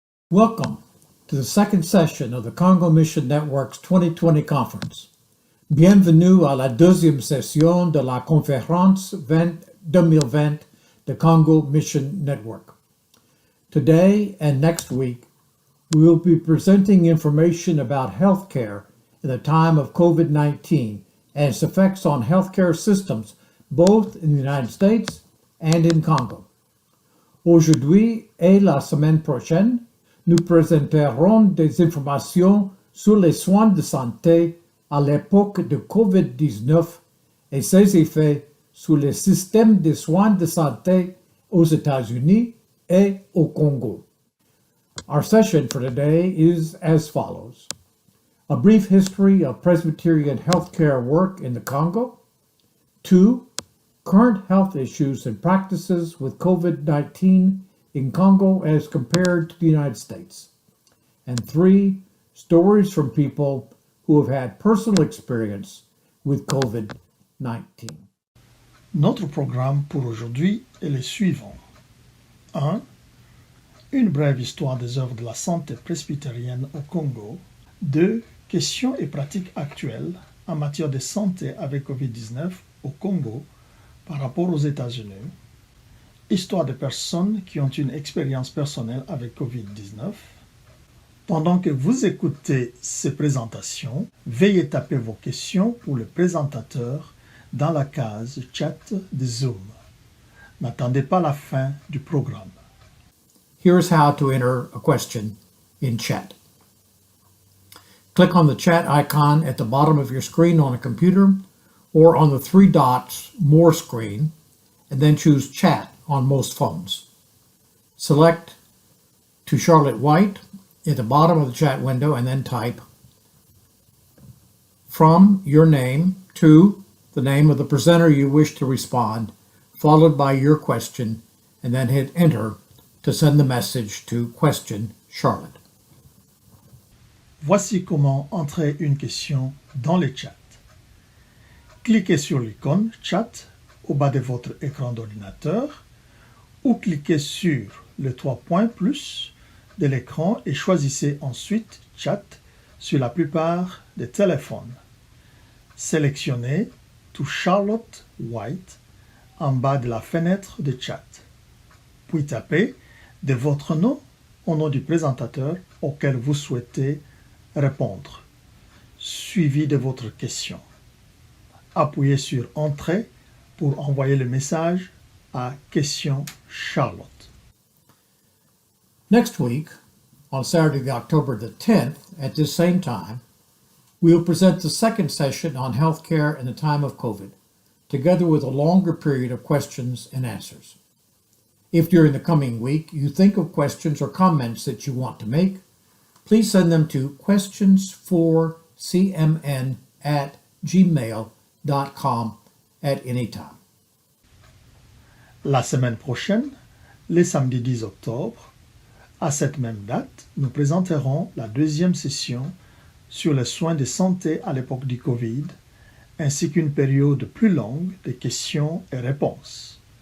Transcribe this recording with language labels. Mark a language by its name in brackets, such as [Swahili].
[English] Welcome to the second session of the Congo Mission Network's 2020 conference. [French] Bienvenue à la deuxième session de la conférence 2020 de Congo Mission Network. [English] Today and next week, we will be presenting information about healthcare in the time of COVID-19 and its effects on healthcare systems both in the United States and in Congo. [French] Aujourd'hui et la semaine prochaine, nous présenterons des informations sur les soins de santé à l'époque de COVID-19 et ses effets sur le système de soins de santé aux États-Unis et au Congo. [English] Our session for today is as follows: a brief history of Presbyterian healthcare work in the Congo. 2. Current health issues and practices with COVID-19 in Congo as compared to the United States. And 3. Stories from people who have had personal experience with COVID-19. [French] Notre programme pour aujourd'hui est le suivant. 1. Une brève histoire des œuvres de la santé presbytérienne au Congo. 2. Questions et pratiques actuelles en matière de santé avec COVID-19 au Congo par rapport aux États-Unis. Histoire de personnes qui ont une expérience personnelle avec COVID-19. Pendant que vous écoutez ces présentations, veuillez taper vos questions pour le présentateur dans la case chat de Zoom. N'attendez pas la fin du programme. [English] Here's how to enter a question in chat. Click on the chat icon at the bottom of your screen on a computer or on the 3 dots More screen, and then choose Chat on most phones. Select To Charlotte White at the bottom of the chat window and then type from your name to the name of the presenter you wish to respond, followed by your question, and then hit Enter to send the message to Question Charlotte. [French] Voici comment entrer une question dans le chat. Cliquez sur l'icône Chat au bas de votre écran d'ordinateur ou cliquez sur le 3 points plus de l'écran et choisissez ensuite Chat sur la plupart des téléphones. Sélectionnez To Charlotte White en bas de la fenêtre de chat. Puis tapez de votre nom au nom du présentateur auquel vous souhaitez répondre, suivi de votre question. Appuyez sur Entrée pour envoyer le message à Question Charlotte. [English] Next week, on Saturday, October the 10th, at this same time, we will present the second session on healthcare in the time of COVID, together with a longer period of questions and answers. If during the coming week you think of questions or comments that you want to make, please send them to questionsforcmn@gmail.com at any time. [French] La semaine prochaine, le samedi 10 octobre, à cette même date, nous présenterons la deuxième session sur les soins de santé à l'époque du Covid, ainsi qu'une période plus longue de questions et réponses.